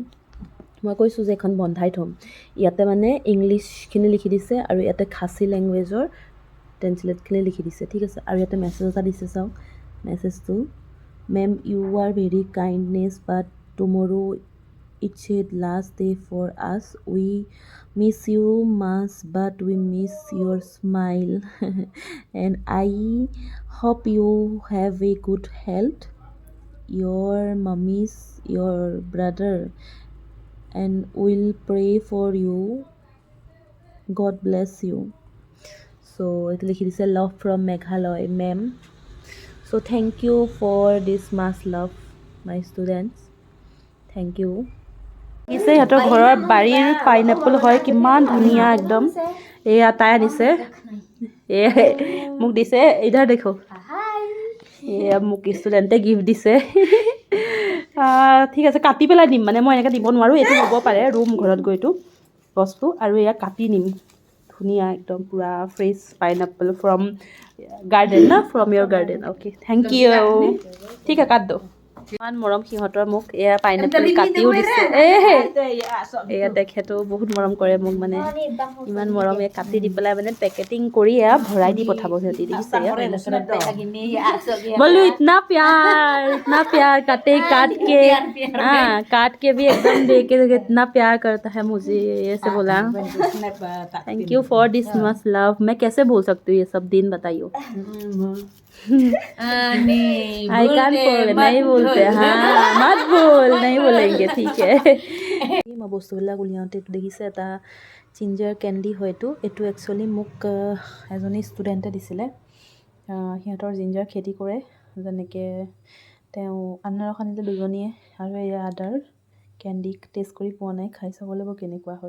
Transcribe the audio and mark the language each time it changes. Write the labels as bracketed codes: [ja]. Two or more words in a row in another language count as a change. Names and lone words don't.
[as] মই কৈছোঁ যে এখন বন্ধাই থ'ম। ইয়াতে মানে ইংলিছখিনি লিখি দিছে আৰু ইয়াতে খাচী লেংগুৱেজৰ ট্ৰেঞ্চলেটখিনি লিখি দিছে, ঠিক আছে। আৰু ইয়াতে মেছেজ এটা দিছে, চাওক মেছেজটো। [en] Ma'am you are very kindness but tomorrow it's last day for us. উই miss you much but we miss your smile and I hope you have a good health. Your mummies, your brother and will pray for you. God bless you. So it [as] লিখি দিছে [en] love from Meghalaya ma'am. So thank you for this much love my students. Thank you. [as] দিছে সিহঁতৰ ঘৰৰ বাৰীৰ পাইনএপল হয়, কিমান ধুনীয়া একদম। এয়া তাই আনিছে, মোক দিছে। [hi] इधर देखो, [as] এয়া মোক ষ্টুডেণ্টে গিফ্ট দিছে। ঠিক আছে, কাটি পেলাই দিম, মানে মই এনেকৈ দিব নোৱাৰোঁ। এইটো হ'ব পাৰে ৰুম ঘৰত গৈতো বস্তু, আৰু এয়া কাটি নিম। ধুনীয়া একদম পূৰা [en] fresh pineapple from garden [as] না, [en] from your garden. okay, thank you. [as] ঠিক আছে, [hi] काट दो। [as] ইমান মৰম সিহঁতৰ মোক। এয়া পাইনএপল কাটিও দিছে। এয়া তেখেতো বহুত মৰম কৰে মোক, মানে ইমান মৰম। এয়া কাটি দি পেলাই মানে পেকেটিং কৰি এয়া ভৰাই দি পঠাব সিহঁতি, দেখিছে। [hi] बोलो इतना प्यार काटे काट के भी एकदम दे के इतना प्यार करता है मुझे, ऐसे बोला। [en] thank you for this much love. [hi] मैं कैसे बोल सकती हूँ ये सब दिन, बताइए। [en] I can't [hi] बोल, नहीं बोलते। हाँ मत बोल, नहीं बोलेंगे, ठीक है। [as] মই বস্তুবিলাক উলিয়াওঁতে এইটো দেখিছে, এটা [en] ginger candy [as] হয়তো। এইটো একচুৱেলি মোক এজনী ষ্টুডেণ্টে দিছিলে। সিহঁতৰ জিঞ্জাৰ খেতি কৰে, যেনেকৈ তেওঁ আনাৰস আনিলে দুজনীয়ে, আৰু এয়া আদাৰ [en] candy test [as] কৰি পোৱা নাই, খাই চাব লাগিব কেনেকুৱা হয়।